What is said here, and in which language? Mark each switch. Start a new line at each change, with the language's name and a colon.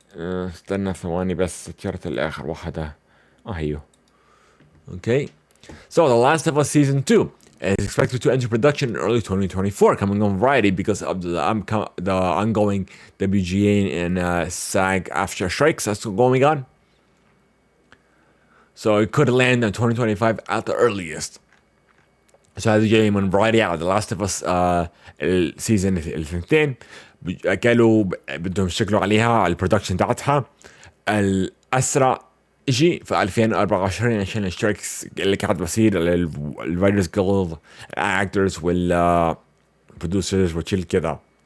Arabic: استنى ثواني بس شرت الآخر واحدة. هيو. Okay.
English: So The Last of Us Season 2 is expected to enter production in early 2024, coming on Variety because of the ongoing WGA and SAG after strikes that's going on. So it could land in 2025 at the earliest. So
Arabic: هذا جاي من Variety على The Last of Us السيزون الثنتين. قالوا بدهم يشتغلوا عليها على البرودكشن تاعتها الأسرع شيء في 2024 عشان الشركس اللي كانت بصير الرايترز جيلد الاكترز والبرودوسرز وشيل كذا.